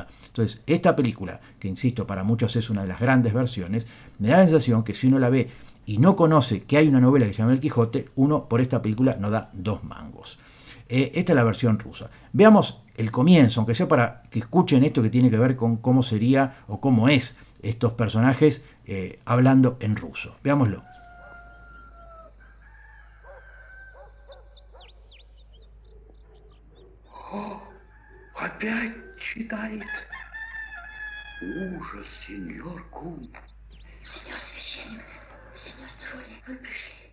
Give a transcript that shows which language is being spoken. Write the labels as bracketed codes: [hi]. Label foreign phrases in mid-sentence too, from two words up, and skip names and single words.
[es] Entonces, esta película, que insisto, para muchos es una de las grandes versiones, me da la sensación que si uno la ve y no conoce que hay una novela que se llama El Quijote, uno por esta película no da dos mangos. Esta es la versión rusa. Veamos el comienzo, aunque sea para que escuchen esto que tiene que ver con cómo sería o cómo es estos personajes hablando en ruso. Veámoslo. [ru] Опять читает. Ужас, сеньор Кум. Сеньор священник, сеньор Црули, вы пришли.